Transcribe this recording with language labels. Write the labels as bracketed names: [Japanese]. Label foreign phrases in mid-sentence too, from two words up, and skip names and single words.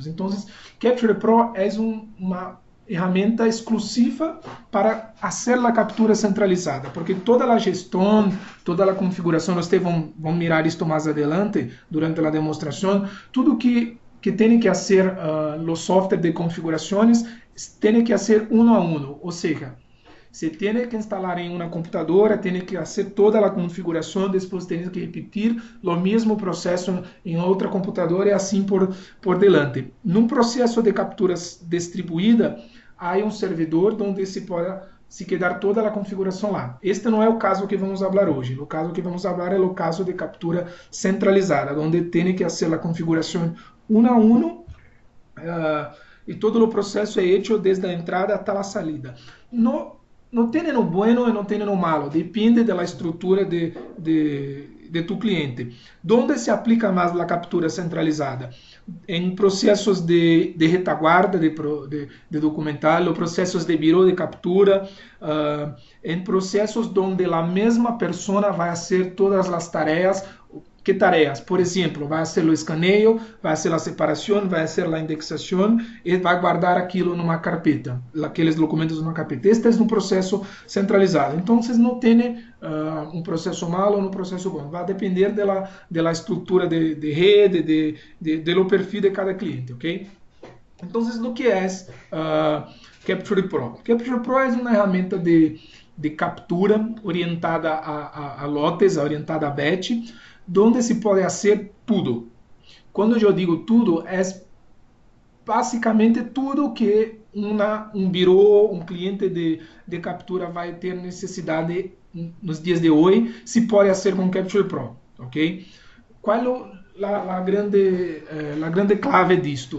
[Portuguese] Então, Capture Pro é uma ferramenta exclusiva para fazer a captura centralizada, porque toda a gestão, toda a configuração, vocês vão mirar isto [Spanish] mais adelante, [Portuguese] durante a demonstração, tudo que tem que fazer os softwares de configurações, tem que fazer [Spanish] uno a uno, [Portuguese] ou seja, se tem que instalar em uma computadora, tem que fazer toda a configuração, depois tem que repetir o mesmo processo em outra computadora e assim [Spanish] por delante. [Portuguese] Num processo de capturas distribuída, há um servidor onde se pode se quedar toda a configuração lá. Este não é o caso que vamos falar hoje. O caso que vamos falar é o caso de captura centralizada, onde tem que fazer a configuração [Spanish] uno a uno [Portuguese] e todo o processo é feito desde a entrada até a salida. Não tem [Spanish] no bueno [Portuguese] e não tem [Spanish] no malo, [Portuguese] depende da estrutura de [Spanish] tu cliente. [Portuguese] Onde se aplica mais a captura centralizada? Em processos de retaguarda de documental, ou processos de birô de captura, em processos onde a mesma pessoa vai fazer todas as tarefas [Spanish] ¿Qué tareas? Por ejemplo, va a hacer el escaneo, va a hacer la separación, va a hacer la indexación y va a guardar aquilo en una carpeta, aquellos documentos en una carpeta. Este es un proceso centralizado. Entonces no tiene un proceso malo o un proceso bueno. Va a depender de la estructura de red, de lo perfil de cada cliente, ¿ok? Entonces, lo que es Capture Pro? Capture Pro es una herramienta de captura orientada a lotes, orientada a batch, donde se puede hacer tudo. [Portuguese] Quando eu digo tudo, é basicamente tudo que um birô, um cliente de captura vai ter necessidade nos dias de hoje, se pode fazer com Capture Pro, ok? Qual é a grande clave disto?